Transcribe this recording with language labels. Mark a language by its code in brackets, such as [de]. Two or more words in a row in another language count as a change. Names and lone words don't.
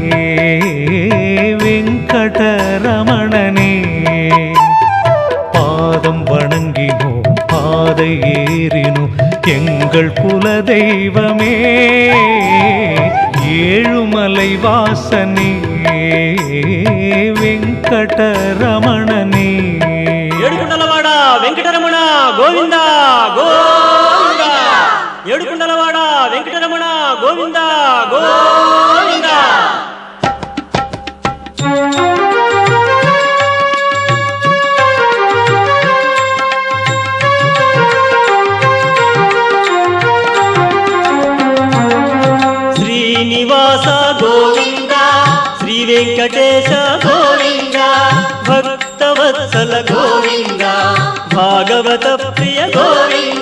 [ta] வெங்கடரமணனே பாதம் வணங்கினோம் பாதை ஏறினோம் எங்கள் குலதெய்வமே ஏழுமலை வாசனே வெங்கடரமணனே [te] ఏడుకుండలవాడ వెంకటరమణ గోవింద గోవింద ఏడుకుండలవాడ వెంకటరమణ గోవింద గోవింద శ్రీనివాస గోవింద శ్రీ వెంకటేశ గోవింద భక్తవత్సల గోవింద భాగవత ప్రియ గోవింద